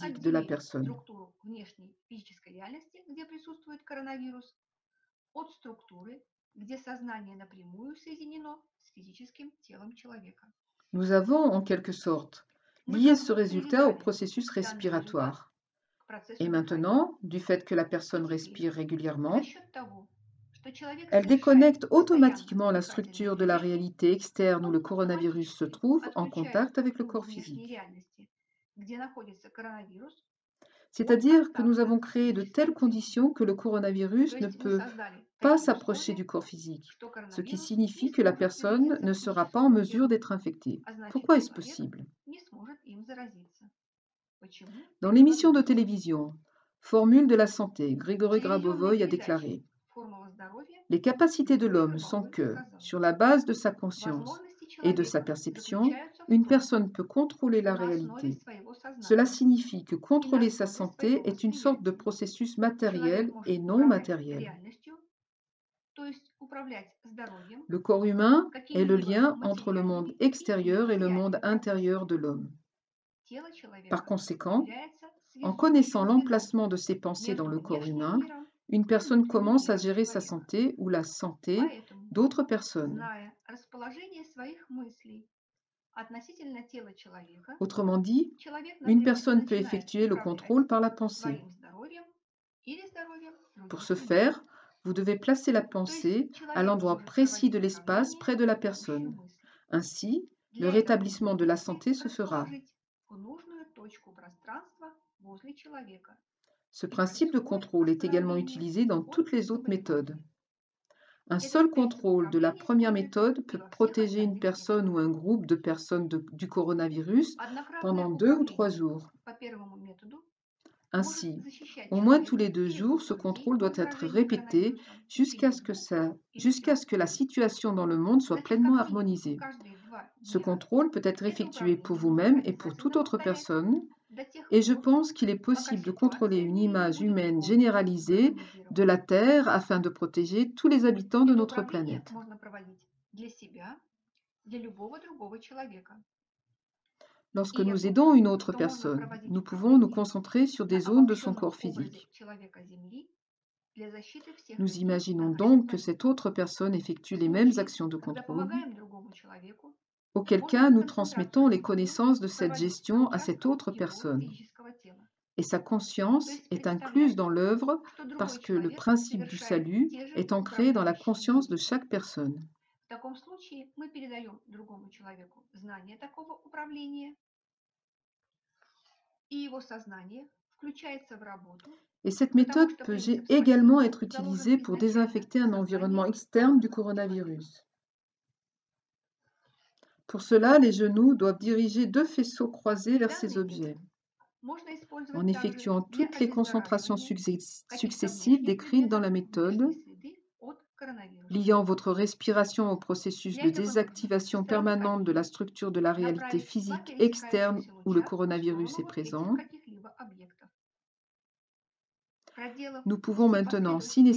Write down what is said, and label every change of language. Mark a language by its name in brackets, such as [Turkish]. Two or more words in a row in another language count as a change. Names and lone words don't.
[French] physique de la [Russian] отделили [French] personne. [Russian] структуру внешней физической реальности, где присутствует коронавирус, от структуры, где сознание напрямую соединено с физическим телом человека. [French] Nous avons, en quelque sorte, [Russian] Мы [French] lié [Russian] как [French] ce [Russian] бы [French] résultat au [Russian] привязали [French] processus [Russian] данный результат [French] respiratoire. [Russian] к процессу [French] Et [Russian] дыхания. [French] maintenant, du fait que la [Russian] И [French] personne [Russian] теперь, [French] respire [Russian] за [French] régulièrement, [Russian] счет того, что человек [French] elle [Russian] совершает [French] déconnecte [Russian] постоянно [French] automatiquement la [Russian] дыхательные [French] structure de la [Russian] движения, [French] réalité externe où [Russian] он [French] le coronavirus se [Russian] автоматически [French] trouve en [Russian] отключает [French] contact avec le [Russian] структуру [French] corps [Russian] внешней [French] physique. [Russian] реальности, где находится коронавирус, от [French] C'est-à-dire que nous [Russian] контакта [French] avons [Russian] с [French] créé de telles [Russian] физическим телом. [French] conditions que le [Russian] То [French] coronavirus ne [Russian] есть мы [French] peut [Russian] создали [French] pas [Russian] такие [French] s'approcher [Russian] условия, [French] du corps physique, [Russian] что [French] ce qui [Russian] коронавирус не [French] signifie que la [Russian] сможет [French] personne [Russian] приблизиться [French] ne [Russian] к [French] sera pas en [Russian] физическому [French] mesure [Russian] телу, [French] d'être infectée. [Russian] а значит, [French] Pourquoi est-ce [Russian] человек [French] possible? [Russian] не сможет им заразиться. Почему? [French] Dans [Russian] Это [French] l'émission de [Russian] возможно. [French] télévision Formule de la santé, [Russian] Григорий Телевизионной [French] Грабовой a [Russian] передаче [French] déclaré: [Russian] «Формула здоровья» [French] les capacités de [Russian] Григорий [French] l'homme sont [Russian] Гробовой [French] que, [Russian] сказал, [French] sur la base de sa conscience [Russian] возможности [French] et de sa [Russian] человека [French] perception, [Russian] заключаются в [French] une [Russian] том, [French] personne peut contrôler la [Russian] на основе [French] réalité. [Russian] своего [French] Cela [Russian] сознания [French] signifie que [Russian] и на [French] contrôler sa [Russian] основе своего [French] santé est une sorte de [Russian] восприятия. [French] processus [Russian] Человек [French] matériel [Russian] может [French] et non [Russian] управлять [French] matériel. [Russian] реальностью, то есть управлять здоровьем, [French] Le corps humain est le [Russian] какими-либо [French] lien entre le monde [Russian] материальными и [French] extérieur et le monde [Russian] нематериальными [French] intérieur [Russian] процессами. [French] de l'homme. [Russian] Тело [French] Par [Russian] человека [French] conséquent, [Russian] является [French] en connaissant [Russian] связующим звеном [French] l'emplacement de ses pensées dans [Russian] между [French] le corps [Russian] внешним [French] humain, [Russian] миром [French] une [Russian] и [French] personne [Russian] внутренним [French] commence à [Russian] миром [French] gérer sa [Russian] человека. [French] santé ou la santé [Russian] Поэтому, [French] d'autres personnes. [Russian] зная расположение своих мыслей относительно тела человека, [French] Autrement dit, [Russian] человек, [French] une [Russian] например, [French] personne peut [Russian] начинает [French] effectuer le [Russian] управлять [French] contrôle par la pensée. [Russian] своим здоровьем или здоровьем [French] Pour [Russian] других [French] ce [Russian] людей. [French] faire, vous devez placer la [Russian] То есть [French] pensée à [Russian] человек [French] l'endroit [Russian] может [French] précis de [Russian] проводить [French] l'espace [Russian] управление [French] près de la [Russian] с помощью [French] personne. [Russian] мысли. [French] Ainsi, le [Russian] Для этого нужно [French] rétablissement de la [Russian] мысли [French] santé se fera. [Russian] расположить в нужную точку пространства возле человека. [French] Ce [Russian] И [French] principe de [Russian] происходит [French] contrôle est également [Russian] восстановление [French] utilisé dans [Russian] от [French] toutes les autres méthodes. [Russian] заболевания. [French] Un [Russian] Этот [French] seul [Russian] принцип [French] contrôle de la [Russian] управления [French] première [Russian] используется [French] méthode [Russian] и [French] peut [Russian] во всех [French] protéger une [Russian] остальных [French] personne [Russian] методах. [French] ou un groupe de personnes du coronavirus [Russian] Однократное [French] pendant 2 ou 3 [Russian] управление [French] jours. [Russian] по первому методу может [French] Ainsi, [Russian] защищать [French] au moins tous [Russian] человека [French] les 2 [Russian] и [French] jours, [Russian] от [French] ce [Russian] других [French] contrôle doit [Russian] при [French] être [Russian] заражении [French] répété [Russian] коронавирусом [French] jusqu'à ce [Russian] через [French] que, [Russian] 2 или [French] jusqu'à [Russian] 3 [French] ce que la [Russian] сутки. [French] situation dans le monde soit [Russian] Значит, [French] pleinement [Russian] как минимум [French] harmonisée. [Russian] каждые 2 [French] Ce [Russian] дня [French] contrôle peut être [Russian] это [French] effectué pour [Russian] управление нужно [French] vous-même et pour toute [Russian] обязательно [French] autre [Russian] повторять [French] personne, [Russian] до тех [French] et je [Russian] пор, [French] pense qu'il est [Russian] пока [French] possible de contrôler [Russian] ситуация в [French] une [Russian] мире не [French] image [Russian] будет [French] humaine [Russian] полностью [French] généralisée de [Russian] гармонизирована. [French] la Terre afin de protéger tous les habitants de [Russian] Это [French] notre [Russian] управление [French] planète. [Russian] можно проводить для себя, для любого другого человека. [French] Lorsque [Russian] И я [French] nous aidons [Russian] думаю, [French] une autre [Russian] что можно [French] personne, [Russian] проводить [French] nous pouvons nous [Russian] управление [French] concentrer sur [Russian] на [French] des zones de son [Russian] обобщенном [French] corps [Russian] образе [French] physique. [Russian] человека Земли для защиты всех [French] Nous [Russian] людей [French] imaginons [Russian] на нашей [French] donc que [Russian] планете. [French] cette autre personne effectue [Russian] В [French] les mêmes [Russian] случае, [French] actions de [Russian] когда [French] contrôle, [Russian] помогаем другому человеку, [French] auquel [Russian] можно [French] cas nous [Russian] концентрацию [French] transmettons les [Russian] внимания [French] connaissances de cette [Russian] проводить к [French] gestion à cette [Russian] участкам [French] autre [Russian] его [French] personne. [Russian] физического тела. [French] Et sa [Russian] То [French] conscience [Russian] есть [French] est incluse dans [Russian] представляем, [French] l'œuvre [Russian] что другой [French] parce que le [Russian] человек [French] principe du [Russian] совершает [French] salut [Russian] те же [French] est ancré dans la [Russian] управляющие [French] conscience de [Russian] действия. [French] chaque personne. [Russian] В таком случае мы передаем другому человеку знание такого управления, и его сознание включается в работу, [French] Et cette [Russian] потому [French] méthode [Russian] что [French] peut [Russian] принцип [French] également [Russian] спасения [French] être [Russian] заложен [French] utilisée pour [Russian] изначально [French] désinfecter [Russian] в [French] un environnement [Russian] сознании [French] externe du [Russian] другого человека. [French] coronavirus. Pour cela, les genoux doivent diriger deux faisceaux croisés vers ces [Russian] Данный метод [French] objets, [Russian] можно [French] en [Russian] использовать также [French] effectuant [Russian] для [French] toutes les concentrations [Russian] обеззараживания каких-то [French] successives [Russian] внешних [French] décrites dans [Russian] предметов [French] la [Russian] внешней [French] méthode, [Russian] среды от коронавируса. [French] liant votre respiration au processus [Russian] Для [French] de [Russian] этого нужно [French] désactivation [Russian] установить [French] permanente de la [Russian] один, [French] structure de la réalité [Russian] направить два [French] physique externe [Russian] пересекающихся [French] où le [Russian] луча в [French] coronavirus est [Russian] сторону вот этих [French] présent. [Russian] каких-либо объектов. Проделав [French] Nous pouvons [Russian] все [French] maintenant, si [Russian] последовательные